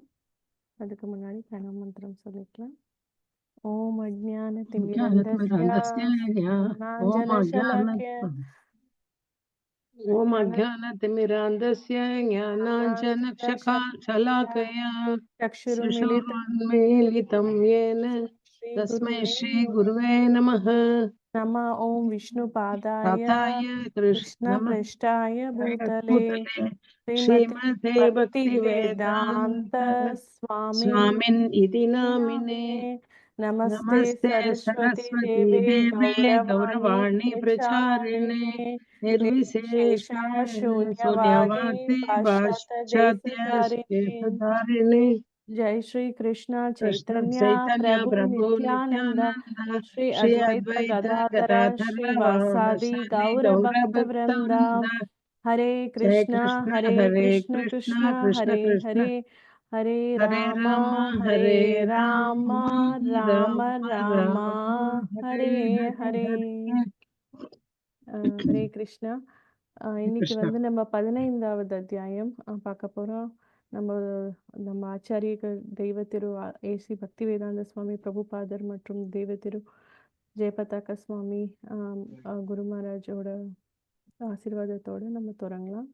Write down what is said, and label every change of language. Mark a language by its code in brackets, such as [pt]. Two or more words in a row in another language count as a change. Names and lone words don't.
[ta] அதுக்கு முன்னாடி பிரணவ மந்திரம் சொல்லிக்கலாம். [sa] ओम् अज्ञान तिमिरान्धस्य ज्ञानाञ्जनशलाकया ओम् अज्ञानतिमिरान्धस्य ज्ञानाञ्जनशलाकया चक्षुरुन्मीलितम् येन तस्मै श्री गुरुवे नमः. नमः ओम विष्णुपादाय कृष्ण कृष्णपृष्ठाय भूतले श्रीमते भक्तिवेदान्त स्वामिन् इति नामिने. नमस्ते सरस्वती देवे गौरवाणी प्रचारिणे निर्विशेषा शून्यवादी पाश्चात्यदेशधारिणे। जय श्री कृष्ण चैतन्य प्रभु नित्यानंद श्री अद्वैत गदाधर श्रीवासादि गौर भक्त वृंदा। हरे कृष्णा कृष्ण हरे हरे हरे राम राम राम हरे हरे. हरे कृष्ण. [ta] இன்னைக்கு வந்து நம்ம 15வது அத்தியாயம் பார்க்க போறோம். நம்ம ஆச்சாரிய தெய்வ திரு ஏசி பக்தி வேதாந்த சுவாமி பிரபுபாதர் மற்றும் தெய்வ திரு ஜெயபதாக்க சுவாமி குரு மகாராஜோட ஆசீர்வாதத்தோட நம்ம தொடங்கலாம்.